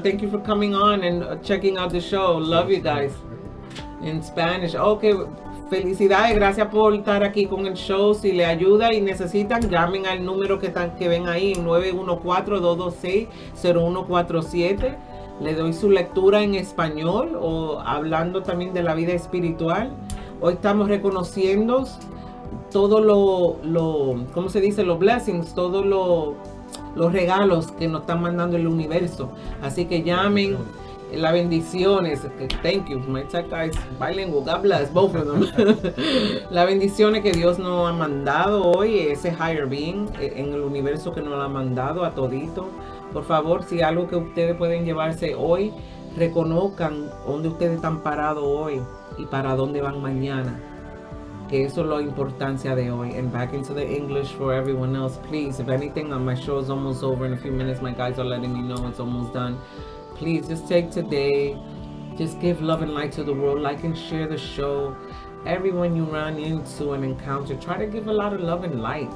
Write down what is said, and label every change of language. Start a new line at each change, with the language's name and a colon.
English: Thank you for coming on and checking out the show. Love you guys. In Spanish. Okay.
Spanish: Felicidades, gracias por estar aquí con el show. Si le ayuda y necesitan, llamen al número que ven ahí en 914-226-0147. Le doy su lectura en español o hablando también de la vida espiritual. Hoy estamos reconociendo todo ¿cómo se dice? Los
English: blessings,
Spanish: todos los regalos que nos están mandando el universo. Así que llamen. Las bendiciones,
English: thank you, my tech guys, bilingual, God bless, both of them.
Spanish: Las bendiciones que Dios nos ha mandado hoy, ese
English: higher being
Spanish: en el universo que nos lo ha mandado a todito. Por favor, si algo que ustedes pueden llevarse hoy, reconozcan dónde ustedes están parados hoy y para dónde van mañana. Que eso es la importancia de hoy.
English: And back into the English for everyone else, please. If anything, my show is almost over in a few minutes. My guys are letting me know it's almost done. Please just take today, just give love and light to the world, like and share the show. Everyone you run into and encounter, try to give a lot of love and light.